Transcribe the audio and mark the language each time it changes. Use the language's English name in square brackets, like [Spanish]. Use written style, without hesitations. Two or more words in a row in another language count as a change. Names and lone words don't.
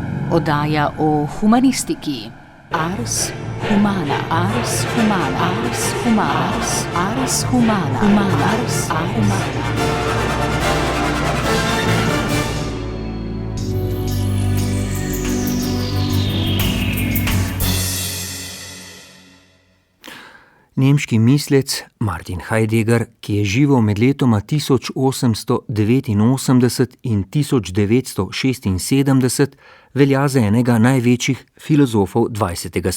[Slovenian] Oddaja o humanistiki. [Latin] Ars humana, ars humana, ars humana, ars humana, ars humana. [Slovenian] Nemški mislec Martin Heidegger, ki je živel med letoma 1889 in 1976, velja za enega največjih filozofov 20.